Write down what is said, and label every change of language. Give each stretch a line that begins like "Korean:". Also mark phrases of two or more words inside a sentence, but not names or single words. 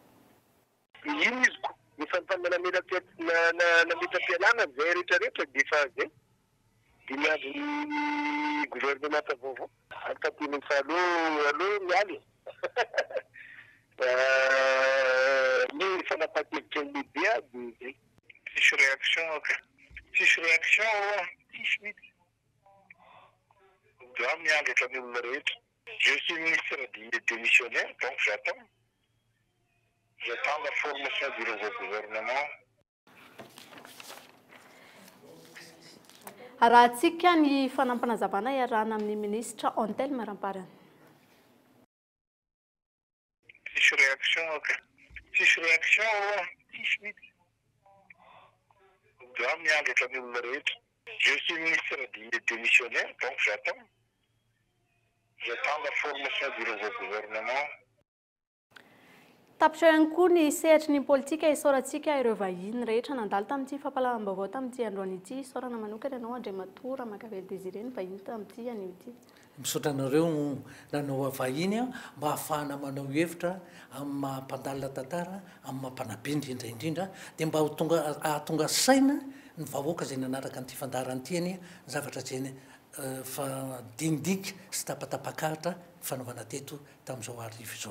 Malagasy: ino izy ko ny fampanamena-pialana zay rehetrarehetra dia fa zay dimy andron'ny gouvernemanta vaovao atatiny aloha mialy ny fanapaha-kevitra ny lehibe aby zay tsisy réaction tsisy réaction tsisy mihitsy doit miangatra ny olona rehetra.
French: Je suis ministre démissionnaire, donc j'attends la formation du nouveau gouvernement.
Malagasy: Raha tsika ny fanampanazavana iarahana amin'ny ministra Antel Maramparana. Tsisy réaction tsisy mihitsy doit miangatra ny olona rehetra.
French: Je suis ministre démissionnaire, donc j'attends la formation du nouveau gouvernement.
Malagasy: Tapitra ihany koa ny sehatry ny politika isaorantsika ireo vahiny rehetra nandalo tamin'ity fampalalam-baovao tamin'ity androany ity isaorana manokana ianao Andriamatora Makavely Désiré ny vahiny tamin'ity anio ity. Misaotra anareo nanao vahiny mba ahafahana manao hevitra amin'ny mampandalina tantara amin'ny mampanabe indrindra dia mba ahatonga saina ny vahoaka izay nanaraka an'ity fandaharana ity zavatra izay fadinidika sy tapatapakahatra fanaovana teto tamin'izao arivo izao.